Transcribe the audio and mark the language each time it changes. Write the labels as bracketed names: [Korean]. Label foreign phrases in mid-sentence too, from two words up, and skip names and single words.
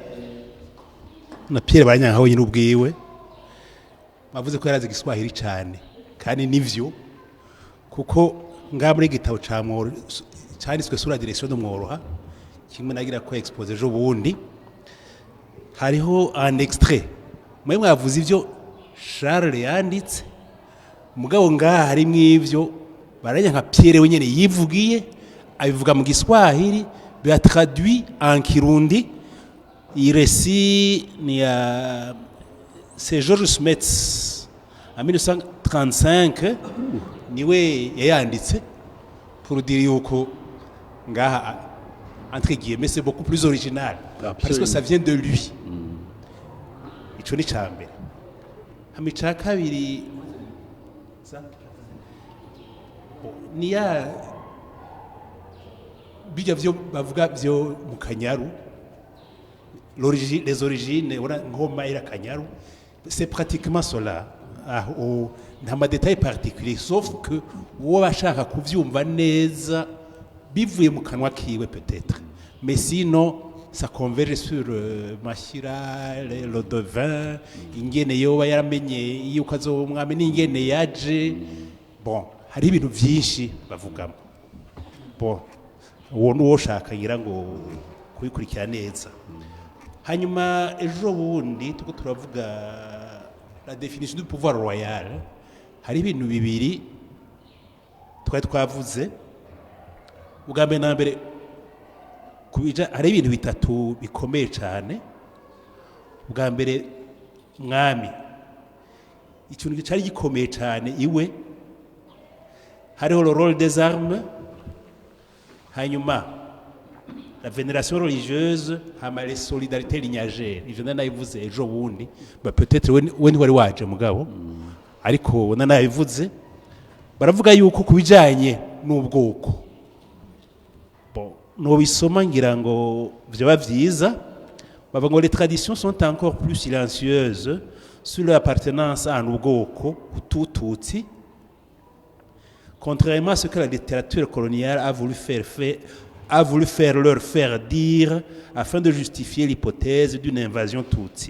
[Rundi] na Pierre Baranyanga wenyine ubwiwe bavuze ko yarazi igiswahili cyane kandi nivyo kuko ngaha muri igitabo cyanditswe sura [French] direction de Mworoha [Rundi] kimwe nagira ko expose ejo bundi hariho [French] un extrait [Rundi] mwe mwavuze ivyo Charles yanditse mugabo ngaha harimo ivyo Baranyanga Pierre wenyine yivugiye abivuga mu giswahili [French] bien traduit en Kirundi. Il récit c'est Georges Smets en 1935 [Rundi] niwe yayanditse [French] pour dire [Rundi] yuko ngaha [French] entre guillemets c'est beaucoup plus original. Absolument. Parce que ça vient de lui. [Rundi] Ico ni cambere hama ica kabiri niya bijya vyo bavuga vyo mu Kanyaru [French] les origines [Rundi] ngoma ira Kanyaru [French] c'est pratiquement cela [Rundi] nta ma [French] détail particulier sauf que [Rundi] uwo bashaka kuvyumva neza bivuye mu kanwa kiwe [French] peut-être mais sinon ça converge sur Mashira le devin [Rundi] ingene yoba yaramenye yuko azomwame n'ingene yaje bon hari ibintu vyinshi bavugamo bon uwo nuwo shaka ngira ngo kubikurikira neza hanyuma ejo bundi tuko turavuga [French] la définition du pouvoir royal [Rundi] hari ibintu bibiri twavuze ugambe na mbere kubija hari ibintu bitatu bikomeye cyane ubwa mbere mwami ikintu cyari gikomeye cyane iwe hariho [French] le rôle des armes [Rundi] hanyuma [French] la vénération religieuse [Rundi] hama [French] les solidarités lignagères [Rundi] ivyo nanayivuze ejo bundi peut-être we wari waje mugabo ariko nanayivuze baravuga yuko kubijanye n'ubwoko [French] bon [Rundi] no bisoma ngira ngo vyaba vyiza bavuga ngo [French] les traditions sont encore plus silencieuses sur l'appartenance à un ubwoko Hutu-Tutsi contrairement à ce que la littérature coloniale a voulu leur faire dire afin de justifier l'hypothèse d'une invasion Tutsi.